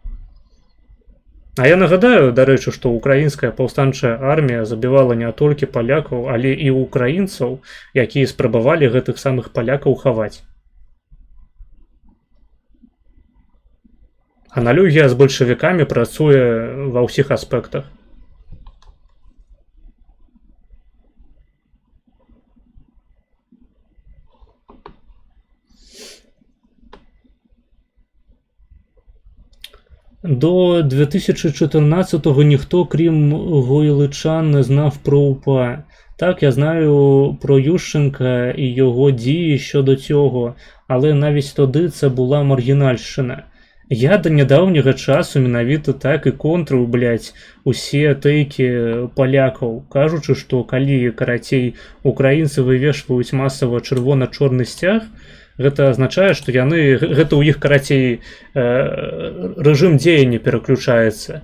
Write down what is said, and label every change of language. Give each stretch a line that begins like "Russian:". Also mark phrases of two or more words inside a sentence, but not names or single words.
Belarusian: А я нагадаю, дарэчы, што украінская паўстанчая армія забівала не толькі палякаў, але і украінцаў, якія спрабавалі гэтых самых палякаў хаваць. Аналогія з бальшавікамі працуе ва ўсіх аспектах.
Ukrainian: До 2014-го ніхто, крім гойличан, не знав про УПА. Так, я знаю про Ющенка і його дії щодо цього, але навіть тоді це була маргінальщина. Я до недавнього часу
Belarusian: менавіта так і контрив, блядь, усе тейки полякаў, кажучы, што калі, карацей, украінцы вывешваюць масава чырвона-чорны сцяг, гэта азначае, што яны, гэта ў іх, карацей, рэжым дзеяння пераключаецца.